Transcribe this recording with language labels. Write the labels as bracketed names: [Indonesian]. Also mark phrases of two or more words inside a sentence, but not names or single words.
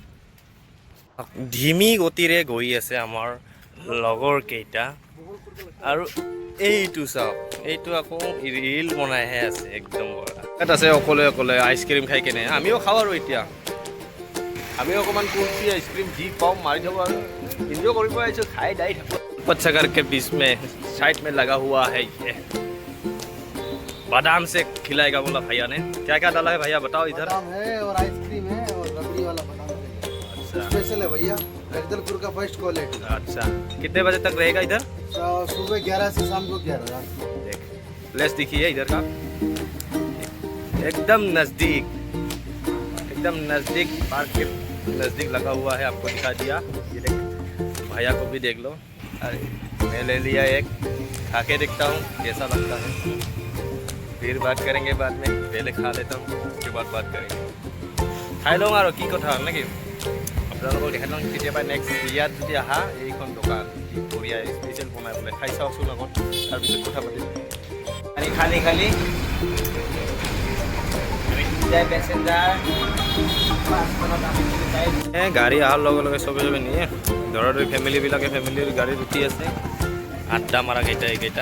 [Assamese] ধিমি গতিৰে গৈ আছে আমাৰ লগৰ কেইটা, আৰু এইটো চাওক, এইটো আকৌ ৰিল বনাইহে আছে একদম। ইয়াত আছে অকলে অকলে আইচক্ৰীম খাই কেনে, আমিও খাওঁ আৰু এতিয়া আমিও অকণমান কুলফি আইচক্ৰীম যি পাওঁ মাৰি থাকোঁ আৰু এনজয় কৰিব আহিছোঁ, খাই দাই থাকোঁ। [Hindi] बच्चा घर के बीच में साइड में लगा हुआ है ये बादाम से खिलाएगा बोला भैया ने। क्या क्या डाला है भैया बताओ इधर? बादाम है और आइसक्रीम है और रबड़ी वाला बादाम है। अच्छा, स्पेशल है भैया, जगदलपुर का [English] first quality. [Hindi] अच्छा, कितने बजे तक रहेगा इधर? सुबह 11 से शाम को 11 रात को। देख प्लेस दिखिए इधर का, एकदम नज़दीक, एकदम नज़दीक, पार्क के नज़दीक लगा हुआ है। आपको दिखा दिया, ये देख, भैया को भी देख लो। अरे मैं ले लिया एक, खा के देखता हूँ कैसा लगता है, फिर बात करेंगे बाद में। पहले खा लेता हूँ, उसके बाद बात करेंगे। [Assamese] खाई लওঁ আৰু কি কথা নেকি, আপোনালোকক দেখাই লওঁ কেতিয়াবা নেক্সট ইয়াত যদি আহা এইখন দোকান কি বঢ়িয়া স্পেচিয়েল বনাই পেলাই খাই চাওঁচোন আগত, তাৰপিছত কথা পাতিম। খালি খালি গাড়ী অহাৰ লগে লগে চবে নিয়ে, ঘৰৰ ফেমিলিবিলাকে ফেমিলিৰ গাড়ীত উঠি আছে, আড্ডা মাৰা কেইটা এইকেইটা।